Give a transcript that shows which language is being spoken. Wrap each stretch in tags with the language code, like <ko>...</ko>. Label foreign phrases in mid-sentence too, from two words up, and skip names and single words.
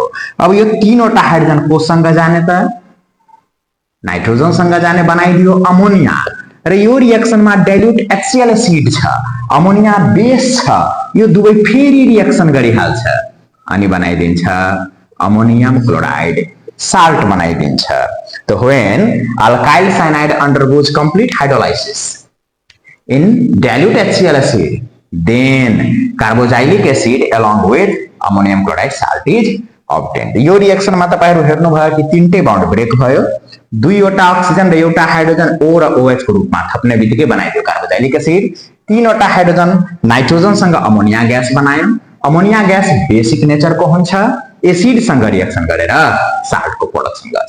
<ne>अब यो तीनवटा हाइड्रोजन कोसँग जाने त नाइट्रोजनसँग जाने, बनाइदियो अमोनिया। र यो रिएक्सनमा</ne> <en>dilute HCl acid</en> <ne>छ, अमोनिया बेस छ, यो दुवै फेरि रिएक्सन गरिहाल्छ अनि बनाइदिन्छ</ne> <en>ammonium chloride salt</en> <ne>बनाइदिन्छ।</ne> <en>So when alkyl cyanide undergoes complete hydrolysis in dilute HCl acid, then carboxylic acid along with ammonium chloride salt is obtained.</en> <ne>यो रिएक्सन में तपाईहरु हेर्नु भयो कि तीनटै</ne> <en>bond break</en> <ne>भयो, दुईवटा अक्सिजन र एउटा हाइड्रोजन O र OH को रूपमा थप्ने बित्तिकै बनाइदियो</ne> <en>carboxylic acid.</en> <ne>तीनवटा हाइड्रोजन नाइट्रोजन सँग</ne> <en>ammonia gas</en> <ne>बनायो,</ne> <en>ammonia gas basic nature</en> <ne>को हुन्छ, एसिड सँग रिएक्सन गरेर साल्ट को प्रोडक्सन गर्छ।</ne>